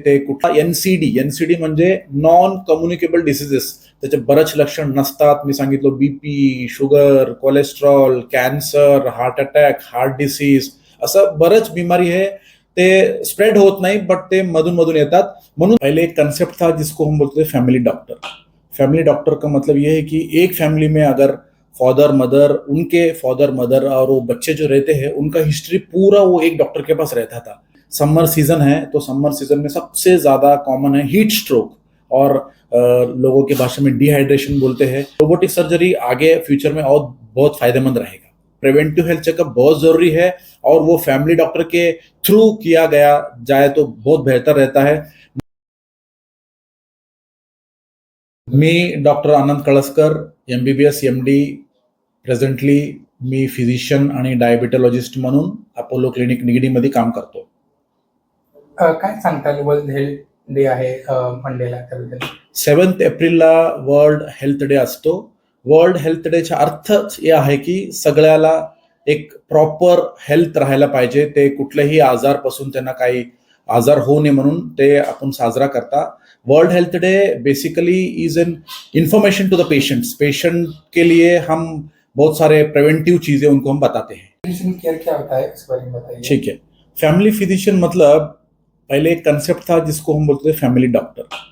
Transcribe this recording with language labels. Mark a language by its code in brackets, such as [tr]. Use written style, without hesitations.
[mr] ते कुठला एनसीडी म्हणजे नॉन कम्युनिकेबल डिसीजेस, त्याचे बरेच लक्षण नसतात. मी सांगितलं BP, sugar, cholesterol, cancer, heart attack, heart disease, असं बरेच [hi] बिमारी है. [mr] ते स्प्रेड होत नहीं बट ते मधून मधून येतात. [hi] म्हणून पहले एक कंसेप्ट था जिसको हम बोलते थे फैमिली डॉक्टर. फैमिली डॉक्टर का मतलब ये है कि एक फैमिली में अगर फादर मदर और वो बच्चे जो रहते हैं उनका हिस्ट्री पूरा वो एक डॉक्टर के पास रहता था. समर सीजन है तो समर सीजन में सबसे ज्यादा कॉमन है हीट स्ट्रोक और लोगों की भाषा में डिहाइड्रेशन बोलते हैं. रोबोटिक सर्जरी आगे फ्यूचर में और बहुत फायदेमंद रहेगा. प्रिवेंटिव हेल्थ चेकअप बहुत जरूरी है और वो फैमिली डॉक्टर के थ्रू किया गया जाए तो बहुत बेहतर रहता है. [mr] मी डॉक्टर आनंद कळसकर, MBBS MD. प्रेझेंटली मी फिजिशियन आणि डायबिटॉलॉजिस्ट म्हणून अपोलो क्लिनिक निगडीमध्ये काम करतो. काय सांगताल वर्ल्ड हेल्थ डे आहे मंडेला त्याबद्दल? 7 एप्रिलला वर्ल्ड हेल्थ डे असतो. वर्ल्ड हेल्थ डेचा अर्थच हे आहे की सगळ्याला एक प्रॉपर हेल्थ राहायला पाहिजे. ते कुठल्याही आजारपासून त्यांना काही आजार होऊ नये म्हणून ते आपण साजरा करता. [hi] World health day [en] basically is an information to the patient [hi] के लिए हम बहुत सारे प्रिवेंटिव चीजें उनको हम बताते हैं. फिजिशियन केयर क्या होता है इस बारे में बताइए. ठीक है. फैमिली फिजिशियन मतलब पहले एक कंसेप्ट था जिसको हम बोलते थे फैमिली डॉक्टर.